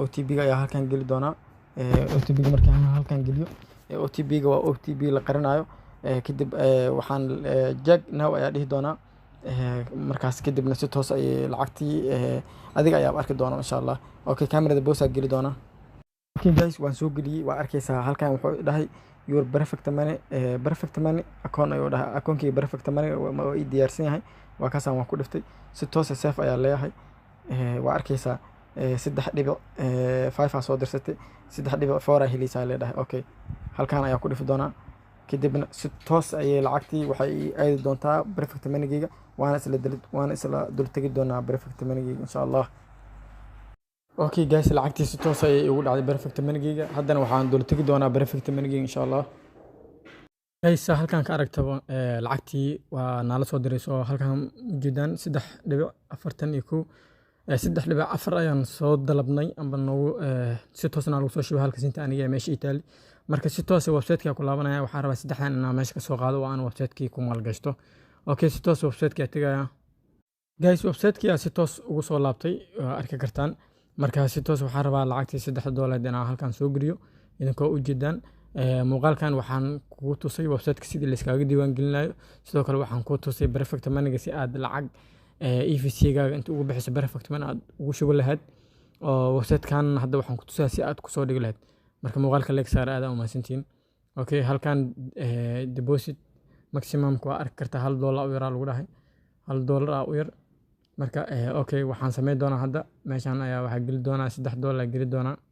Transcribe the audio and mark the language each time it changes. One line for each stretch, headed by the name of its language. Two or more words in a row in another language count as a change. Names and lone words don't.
Somali: OTP-ga ayaa halkan geli doonaa. OTP-ga markii aan halkan geliyo OTP-ga waa OTP la qarinayo. kadib waxaan jag now ayaa dhihi doonaa. markaas kadibna si toos ay lacagtii adiga ayaa arki doonaa
Arabic: إن شاء الله.
Somali: Okay, kamerada boosa geli doonaa. Okay guys, waan soo geliyay waa arkaysaa halkan wuxuu dhahay
English: your perfect money account
Somali: ayuu dhahay. akoonkii perfect money waa ii diyaarsan yahay. waa kaasaan waan ku dhiftay si toos safe ayaa leeyahay. waa arkaysaa 3.5 soo dirsatay 3.4 ay helaysaa leedahay. Okay, halkan ayaa ku dhifi doonaa kadibna si toos ayay lacagtii waxay aadi doontaa perfect money-gayga. waana isla dul tagi doonaa perfect money-gayga
Arabic: إن شاء الله.
Somali: Okay guys, lacagtii si toos ayay ugu dhacday perfect money-gayga. haddana waxaan dul tagi doonaa perfect money-gayga
Arabic: إن شاء الله.
Somali: guys, halkan ka aragtaba lacagtii waa nala soo dirayso halkan ujeedaan 3.41 3.4 ayaan soo dalabnay amba noogu si toosna lagu soo shubay halka sinta aniga meesha Italy. marka si toos website-ka ku laabanaya waxaan rabaa saddexdan inaan meesha ka soo qaado oo aan website-kii ku maalgashto. Okay, si toos website-ka tagaya. guys, website-kii si toos ugu soo laabtay arki kartaan. marka si toos waxaan rabaa lacagtii $3 inaan halkan soo geliyo idinkoo ujeedaan. muuqaalkan waxaan kugu tusay website-ka sidii la iskaga diiwaan gelinayo. sidoo kale waxaan ku tusay perfect money-ga si aad lacag EVC-gaaga inta ugu bixiso perfect money aad ugu shubo lahayd. oo website-kan hadda waxaan ku tusayaa si aad ku soo dhigi lahayd. marka muuqaalka like saar aad u mahadsantiin. Okay, halkan
English: deposit maximum
Somali: ku arki kartaa $1 u yar lagu dhahay $1 u yar. marka okay, waxaan sameyn doonaa hadda meeshan ayaa waxa geli doonaa $3 geli doonaa.